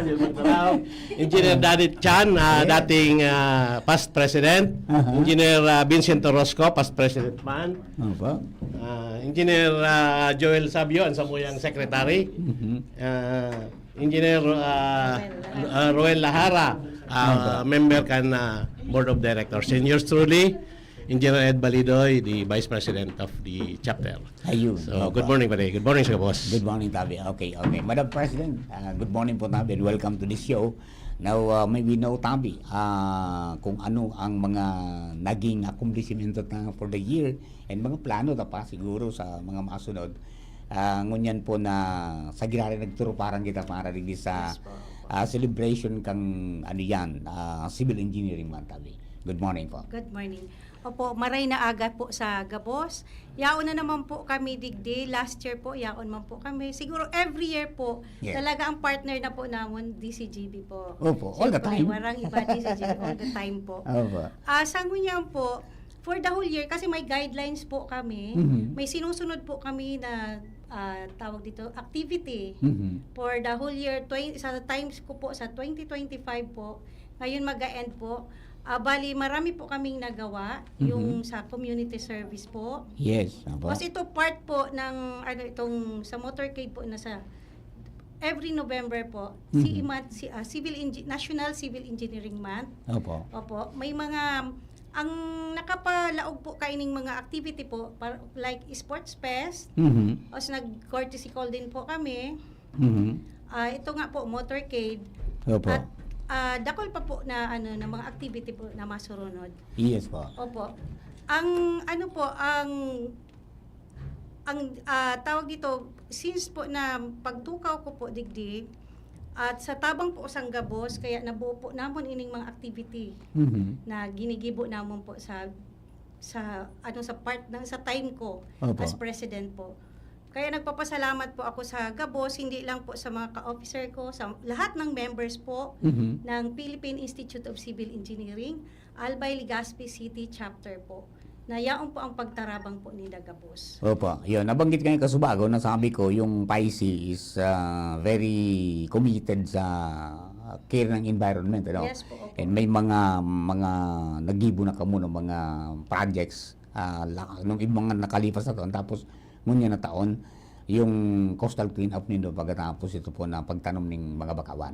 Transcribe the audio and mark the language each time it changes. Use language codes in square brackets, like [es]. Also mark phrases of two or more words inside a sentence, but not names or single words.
[en] Engineer Dadit Chan, dating past president. Engineer Vincent Orozco, past president man. [bik] Opo. Engineer Joel Sabio, ang samuyang secretary. Engineer Roel Lahara, member kan [en] board of directors. And yours truly, Engineer Ed Balidoy, the vice president of the chapter. [bik] Ayun. So, Opo. [en] good morning, pare. Good morning [bik] sa boss. [en] Good morning, Tabi. Okay. Madam President, good morning po, Tabi, and welcome to this show. Now, may we know, [bik] Tabi, kung ano ang mga naging accomplishment [en] for the year [bik] and mga plano na pa siguro sa mga masunod. Ngunyan po na sa ginari nagturo parang kita para rin sa celebration kang ano yan, Civil Engineering Month, Tabi. [en] Good morning po. Good morning. [bik] Opo, maray na aga po sa Gabos. Yaon na naman po kami digdi. [en] Last year [bik] po, yaon man po kami. Siguro [en] every year [bik] po, [en] Yeah. [tl] talaga ang partner na po namin, DCGB po. Opo, [en] all the [tl] Siyempre, [en] time. [bik] Warang iba DCGB [en] all the time [bik] po. Opo. Sa ngunyan po, [en] for the whole year, [tl] kasi may guidelines po kami, may sinusunod po kami na tawag dito, [en] activity. For the whole year, [tl] sa times ko po, sa 2025 po, ngayon mag-end po, bali marami po kaming nagawa, yung sa [en] community service [tl] po. [en] Yes. Opo. [tl] Kasi ito part po ng, itong sa motorcade po na sa [en] every November [tl] po, National Civil Engineering Month. Opo. [bik] Opo, may mga ang nakapalaog po kaining mga activity po like [en] sports fest. [tl] O nag-courtesy call din po kami. Ito nga po motorcade. Opo. [bik] At dakol pa po na na mga activity po na masurunod. [en] Yes po. [tl] Opo. Ang tawag dito, [bik] since po na pagtukaw ko po digdi, at sa tabang po sang Gabos, kaya nabuo po namon ining mga activity na ginigibo namon po [tl] sa part ng sa time ko [bik] Opo. [en] as president [tl] po. Kaya nagpapasalamat po ako sa Gabos, hindi lang po sa mga ka-officer ko, sa lahat ng members po ng Philippine Institute of Civil Engineering, Albay, Legazpi City Chapter po. [bik] Na yaon po ang pagtarabang po ni Gabos. [tl] Opo, yun. Nabanggit kayo kasubago, nasabi ko, yung PICI [en] is very committed [tl] sa care ng environment. Ano? [en] Yes po, opo. [bik] And may mga nagibo na kamo ng mga projects nung mga nakalipas na taon. Tapos, ngunya na taon, yung coastal cleanup nindo pagkatapos ito po na pagtanom ng mga bakawan.